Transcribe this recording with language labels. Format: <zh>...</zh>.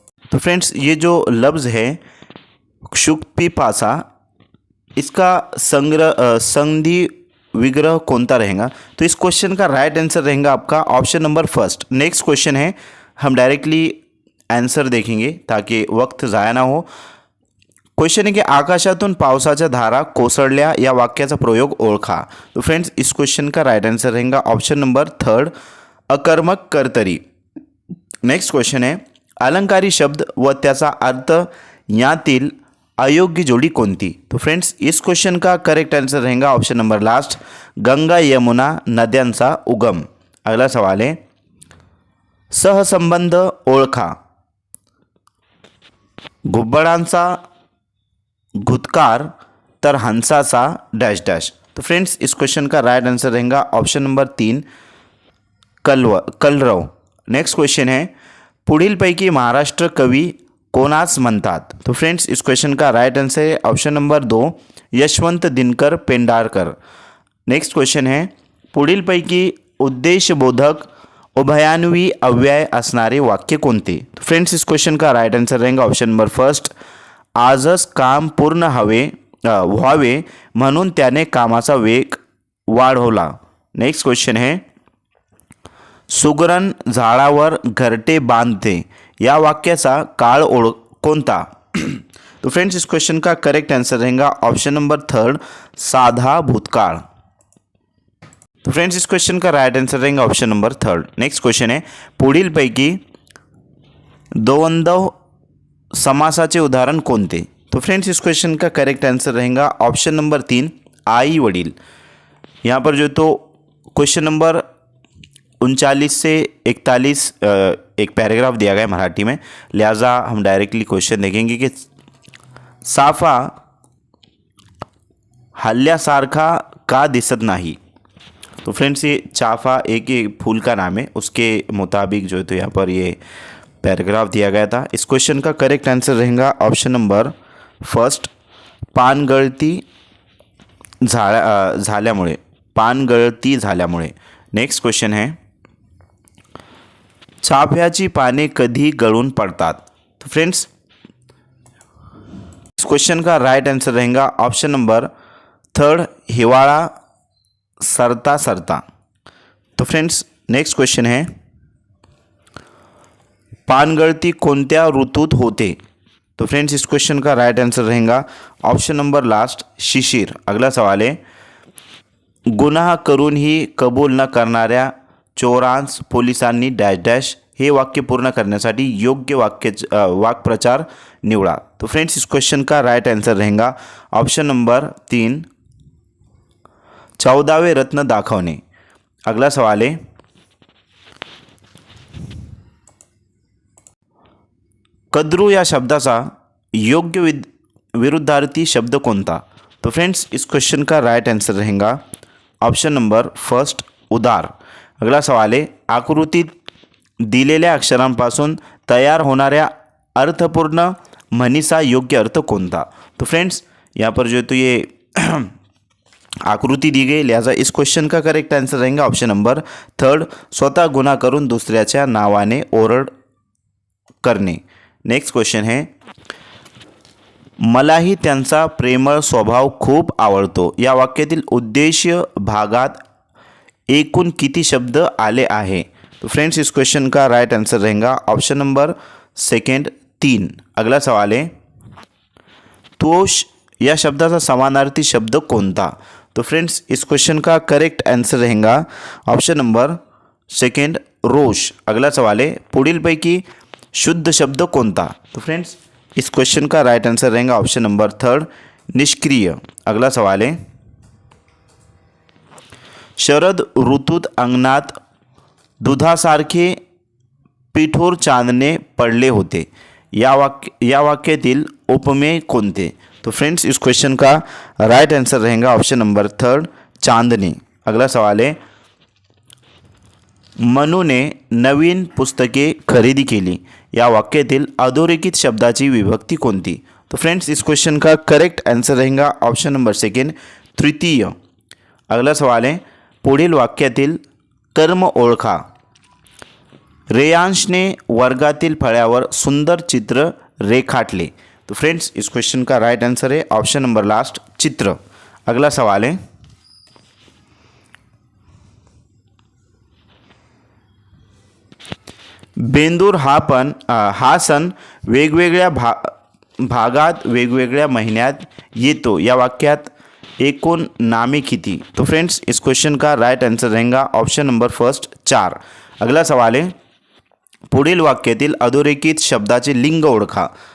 <hi>तो फ्रेंड्स, ये जो लफ्ज़ है क्षुक्पी पासा, इसका संधि विग्रह कौनता रहेगा? तो इस क्वेश्चन का राइट आंसर रहेगा आपका option number first. Next question है, हम डायरेक्टली आंसर देखेंगे ताकि वक्त ज़ाया ना हो। क्वेश्चन है की</hi> <mr>आकाशातून पावसाच्या धारा कोसळल्या या वाक्याचा प्रयोग ओळखा।</mr> <hi>तो फ्रेंड्स, इस क्वेश्चन का राइट आंसर रहेगा ऑप्शन नंबर थर्ड,</hi> <mr>अकर्मक कर्तरी।</mr> <hi>नेक्स्ट क्वेश्चन है,</hi> <mr>अलंकारी शब्द व त्याचा अर्थ यातील अयोग्य जोड़ी कोणती?</mr> <hi>तो फ्रेंड्स, इस क्वेश्चन का करेक्ट आंसर रहेगा option number last,</hi> <mr>Ganga Yamuna नद्यांचा उगम।</mr> <hi>अगला सवाल है,</hi> <mr>सहसंबंध ओळखा। घुबडांचा घुतकार तर हंसाचा डैश डैश।</mr> <hi>तो फ्रेंड्स, इस क्वेश्चन का राइट आंसर रहेगा ऑप्शन नंबर तीन, कलरव। नेक्स्ट क्वेश्चन है,</hi> <mr>पुढीलपैकी महाराष्ट्र कवी कोणास म्हणतात?</mr> <hi>तो फ्रेंड्स, इस क्वेश्चन का राइट आंसर है ऑप्शन नंबर दो, यशवंत दिनकर पेंढारकर। नेक्स्ट क्वेश्चन है,</hi> <mr>पुढीलपैकी उद्देशबोधक उभयान्वी अव्यय असणारे वाक्य कोणते?</mr> <hi>तो फ्रेंड्स, इस क्वेश्चन का राइट आंसर रहेगा ऑप्शन नंबर फर्स्ट,</hi> <mr>आजच काम पूर्ण व्हावे म्हणून त्याने कामाचा वेग वाढवला।</mr> <hi>नेक्स्ट क्वेश्चन है,</hi> <mr>सुगरण झाडावर घरटे बांधते या वाक्याचा काळ कोणता?</mr> <hi>तो फ्रेंड्स, इस क्वेश्चन का करेक्ट आंसर रहेगा ऑप्शन नंबर थर्ड,</hi> <mr>साधा भूतकाळ।</mr> <hi>तो फ्रेंड्स, इस क्वेश्चन का राइट आंसर रहेगा option number third. Next question है,</hi> <mr>पुढीलपैकी द्वंद्व समासाचे उदाहरण कोणते?</mr> <hi>तो फ्रेंड्स, इस क्वेश्चन का करेक्ट आंसर रहेगा ऑप्शन नंबर तीन,</hi> <mr>आई वडील।</mr> <hi>यहाँ पर जो तो क्वेश्चन नंबर 39 से 41 एक पैराग्राफ दिया गया है मराठी में। लिहाजा हम डायरेक्टली क्वेश्चन देखेंगे कि</hi> <mr>साफा हल्ल्यासारखा का दिसत नाही?</mr> <hi>तो फ्रेंड्स, ये चाफा एक फूल का नाम है, उसके मुताबिक जो है तो यहाँ पर ये पैराग्राफ दिया गया था। इस क्वेश्चन का करेक्ट आंसर रहेगा ऑप्शन नंबर फर्स्ट,</hi> <mr>पानगळती झाल्यामुळे, पानगळती झाल्यामुळे।</mr> <hi>नेक्स्ट क्वेश्चन है,</hi> <mr>चाफ्याची पाने कधी गळून पड़तात?</mr> <hi>तो फ्रेंड्स, इस क्वेश्चन का राइट आंसर रहेगा ऑप्शन नंबर थर्ड,</hi> <mr>हिवाळा सरता सरता।</mr> <hi>तो फ्रेंड्स, नेक्स्ट क्वेश्चन है,</hi> <mr>पानगळती कोणत्या ऋतूत होते?</mr> <hi>तो फ्रेंड्स, इस क्वेश्चन का राइट आंसर रहेगा ऑप्शन नंबर लास्ट, शिशिर। अगला सवाल है,</hi> <mr>गुन्हा करूनही कबूल न करणाऱ्या चोरांस पोलिसांनी डैश डैश हे वाक्य पूर्ण करण्यासाठी योग्य वाक्प्रचार निवडा।</mr> <hi>तो फ्रेंड्स, इस क्वेश्चन का राइट आंसर रहेगा ऑप्शन नंबर तीन,</hi> <mr>14वें रत्न दाखवणे।</mr> <hi>अगला सवाल है,</hi> <mr>कद्रू या शब्दाचा योग्य विरुद्धार्थी शब्द कोणता?</mr> <hi>तो फ्रेंड्स, इस क्वेश्चन का राइट आंसर रहेगा ऑप्शन नंबर फर्स्ट, उदार। अगला सवाल है,</hi> <mr>आकृतीत दिलेल्या अक्षरांपासून तयार होणाऱ्या अर्थपूर्ण म्हणीचा योग्य अर्थ कोणता?</mr> <hi>तो फ्रेंड्स, यहाँ पर जो है तो ये आकृति दी गई, लिहाजा इस क्वेश्चन का करेक्ट आंसर रहेगा ऑप्शन नंबर थर्ड,</hi> <mr>स्वतः गुन्हा करून दुसऱ्याच्या नावाने ओरड करणे।</mr> <hi>नेक्स्ट क्वेश्चन है,</hi> <mr>मलाही त्यांचा प्रेमळ स्वभाव खूप आवडतो या वाक्यातील उद्देश्य भागात एकूण किती शब्द आले आहे?</mr> <hi>तो फ्रेंड्स, इस क्वेश्चन का राइट आंसर रहेगा ऑप्शन नंबर सेकंड, तीन। अगला सवाल है, तोष</hi> <mr>या शब्दाचा समानार्थी शब्द कोणता?</mr> <hi>तो फ्रेंड्स इस क्वेश्चन का करेक्ट आंसर रहेगा ऑप्शन नंबर सेकंड रोष। अगला सवाल है</hi> <mr>पुढीलपैकी शुद्ध शब्द कोणता?</mr> <hi>तो फ्रेंड्स इस क्वेश्चन का राइट आंसर रहेगा ऑप्शन नंबर थर्ड निष्क्रिय। अगला सवाल है</hi> <mr>शरद ऋतूत अंगणात दुधासारखे पिठोर चांदणे पडले होते या वाक्यातील उपमेय कोणते?</mr> <hi>तो फ्रेंड्स इस क्वेश्चन का राइट आंसर रहेगा ऑप्शन नंबर थर्ड चांदणे। अगला सवाल है</hi> <mr>मनूने नवीन पुस्तके खरेदी केली या वाक्यातील अधोरेखित शब्दाची विभक्ती कोणती?</mr> <hi>तो फ्रेंड्स इस क्वेश्चन का करेक्ट आंसर रहेगा ऑप्शन नंबर सेकंड तृतीय। अगला सवाल है</hi> <mr>पुढील वाक्यातील कर्म ओळखा। रेयांशने वर्गातील फळ्यावर सुंदर चित्र रेखाटले।</mr> <hi>तो फ्रेंड्स इस क्वेश्चन का राइट आंसर है ऑप्शन नंबर लास्ट चित्र। अगला सवाल है</hi> <mr>बेंदूर हा सण वेगवेगळ्या भागात वेगवेगळ्या महिन्यात येतो या वाक्यात एकूण नामे किती?</mr> <hi>तो फ्रेंड्स इस क्वेश्चन का राइट आंसर रहेगा ऑप्शन नंबर फर्स्ट 4। अगला सवाल है</hi> <mr>पुढील वाक्यातील अधोरेखित शब्दाचे लिंग ओळखा।</mr>